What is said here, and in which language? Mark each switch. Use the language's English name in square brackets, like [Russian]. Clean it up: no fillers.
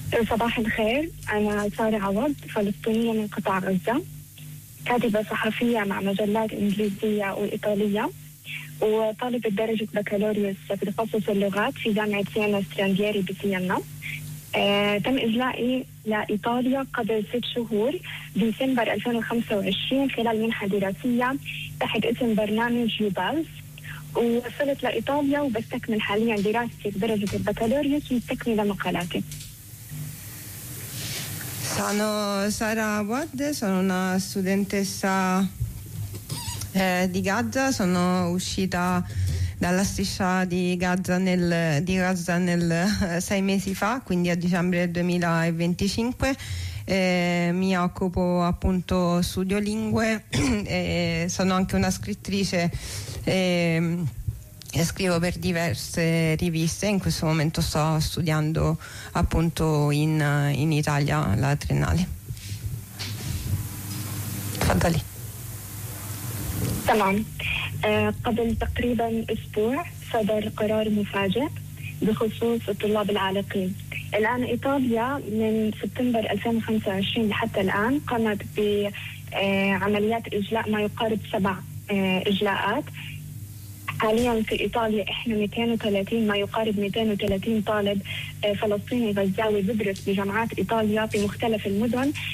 [Arabic] صباح الخير انا سارة عوض فلسطينية من قطاع غزة كاتبة صحفية مع مجلات انجليزية وايطالية وطالبة درجة بكالوريوس في تخصص اللغات في جامعة سيانا سترانجيري بسيانا تم إجلائي لإيطاليا قبل 6 شهور ديسمبر 2025 خلال منحة دراسية تحت اسم برنامج يوبالز ووصلت لإيطاليا وبستكمل حاليا دراستي بدرجة البكالوريوس ومستكملة مقالاتي. [Italian] Sono Sara Wade, sono una studentessa di Gaza, sono uscita dalla striscia di Gaza nel 6 mesi fa, quindi a dicembre 2025. Mi occupo appunto, studio lingue, sono anche una scrittrice e scrivo per diverse riviste. In questo momento sto studiando appunto in Italia la triennale. Fantali. [Arabic] تمام قبل تقريبا أسبوع صدر قرار مفاجئ بخصوص الطلاب العالقين الآن إيطاليا من سبتمبر 2025 لحتى الآن قامت بعمليات إجلاء ما يقارب 7 إجلاءات حاليا في إيطاليا إحنا 230 ما يقارب 230 طالب فلسطيني غزاوي بدرس بجامعات إيطاليا في مختلف المدن